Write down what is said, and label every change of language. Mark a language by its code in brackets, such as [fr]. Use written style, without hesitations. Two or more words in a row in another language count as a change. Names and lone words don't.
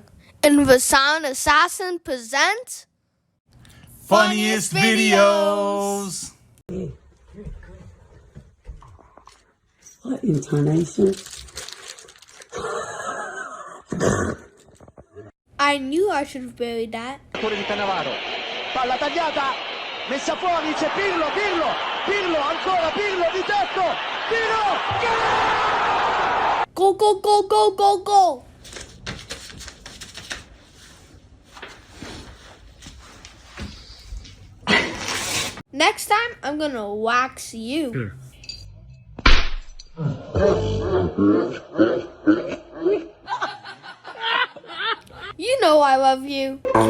[en] and the Seyelent Assassin presents funniest videos. What intonation? I knew I should have buried that. [it] Palla tagliata, messa fuori, c'è Pirlo, ancora Pirlo di tetto, tiro, [en] Go, go, go, go, go, go. Next time, I'm gonna wax you. You know I love you.